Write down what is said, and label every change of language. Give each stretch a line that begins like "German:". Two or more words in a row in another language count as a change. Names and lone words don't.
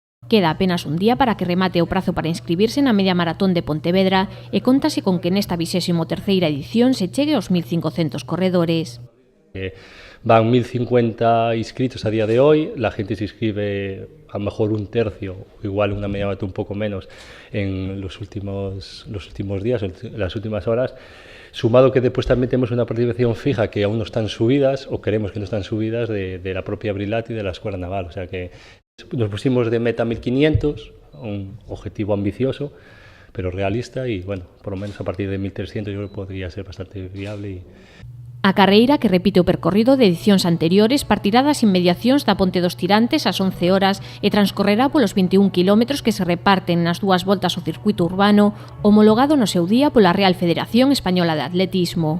Galician: Queda apenas un día para que remate o prazo para inscribirse na media maratón de Pontevedra e contase con que nesta 23ª edición se chegue aos 1.500 corredores.
Spanish: Van 1.050 inscritos a día de hoy, la gente se inscribe a lo mejor un tercio, o igual una media maratón un poco menos en los últimos días, las últimas horas, sumado que después también tenemos una participación fija que aún no están subidas, o queremos que no están subidas, de la propia Brilat y de la Escuela Naval, o sea que nos pusimos de meta 1.500, un objetivo ambicioso, pero realista y, bueno, por lo menos a partir de 1.300 yo creo que podría ser bastante viable.
Galician: A carreira, que repite o percorrido de edicións anteriores, partirá das inmediacións da Ponte dos Tirantes ás 11 horas e transcorrerá polos 21 km que se reparten nas dúas voltas ao circuito urbano, homologado no seu día pola Real Federación Española de Atletismo.